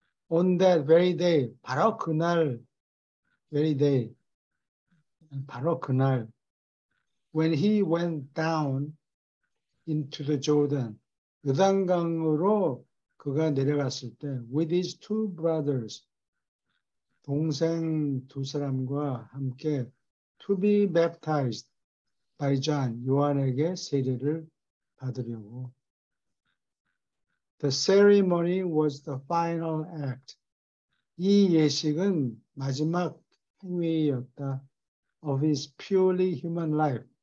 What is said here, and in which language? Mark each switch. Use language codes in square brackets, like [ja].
[en] On that very day, [ko] 바로 그날 [en] very day, 바로 그날 when he went down into the Jordan, [ko] 요단강으로 그가 내려갔을 때 [en] with his two brothers, [ko] 동생 두 사람과 함께 [en] to be baptized by John, [ko] 요한에게 세례를 받으려고. [en] The ceremony was the final act. [ko] 이 예식은 마지막 행위였다. [en] Of his purely human life.